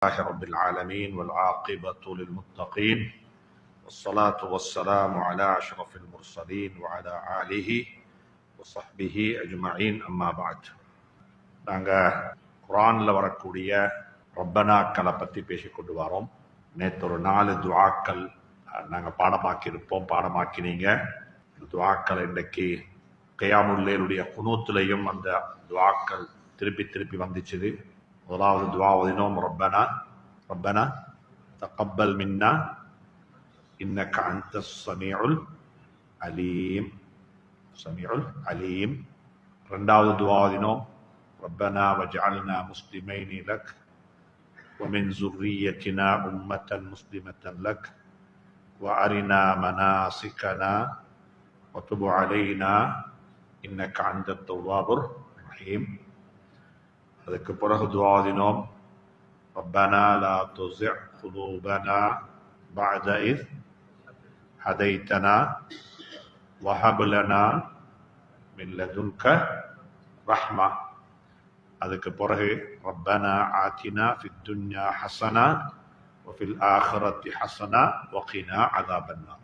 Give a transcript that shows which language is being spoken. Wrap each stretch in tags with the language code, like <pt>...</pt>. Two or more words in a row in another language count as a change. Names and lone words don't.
<ar>لله رب العالمين والعاقبة للمتقين والصلاة والسلام على أشرف المرسلين وعلى آله وصحبه أجمعين أما بعد.</ar> <ta>நாங்கள் குர்ஆனில் வரக்கூடிய ரப்பனாக்களை பற்றி பேசிக்கொண்டு வரோம். நேற்று ஒரு 4 துஆக்கள் நாங்கள் பாடமாக்கினீங்க. துஆக்கள் இன்றைக்கு கியாமுல் லைலுடைய குனூத்துலையும் அந்த துஆக்கள் திருப்பி வந்துச்சுது. முதலாவது துஆ ஓதினோம்,</ta> <ar>ربنا تقبل منا إنك أنت السميع العليم.</ar> <ta>இரண்டாவது துஆ ஓதினோம்,</ta> <ar>ربنا واجعلنا مسلمين لك ومن ذريتنا أمة مسلمة لك وأرنا مناسكنا وتب علينا إنك أنت التواب الرحيم.</ar> <ta>அதுக்கு பிறகு துஆ ஓதினோம்,</ta> <ar>ربنا لا تزغ قلوبنا بعد إذ هديتنا وهب لنا من لدنك رحمة.</ar> <ta>அதுக்கு பிறகு</ta> <ar>ربنا آتنا في الدنيا حسنة وفي الآخرة حسنة وقنا عذاب النار.</ar>